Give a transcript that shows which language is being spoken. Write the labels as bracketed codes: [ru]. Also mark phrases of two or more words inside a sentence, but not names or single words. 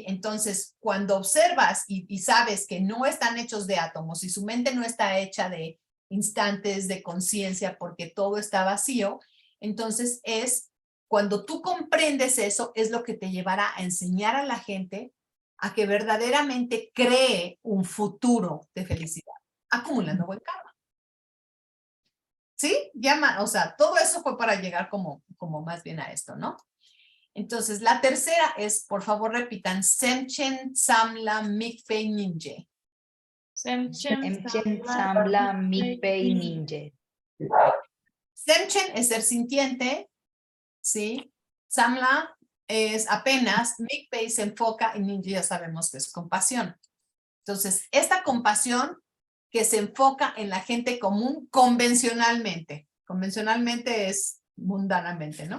[es] Entonces, cuando observas y sabes que no están hechos de átomos y su mente no está hecha de instantes de conciencia porque todo está vacío, entonces cuando tú comprendes eso, es lo que te llevará a enseñar a la gente a que verdaderamente cree un futuro de felicidad, acumulando buen karma. ¿Sí? O sea, todo eso fue para llegar como más bien a esto, ¿no? Entonces, la tercera es, por favor, repitan, [bo] སེམས་ཅན་ཙམ་ལ་དམིགས་པའི་སྙིང་རྗེ. Semchen ཙམ་ལ་དམིགས་པའི་སྙིང་རྗེ. [es] Semchen es ser sintiente, ¿sí? Samla es apenas, Mikpei se enfoca y Ninje ya sabemos que es compasión. Entonces, esta compasión que se enfoca en la gente común convencionalmente es mundanamente, ¿no?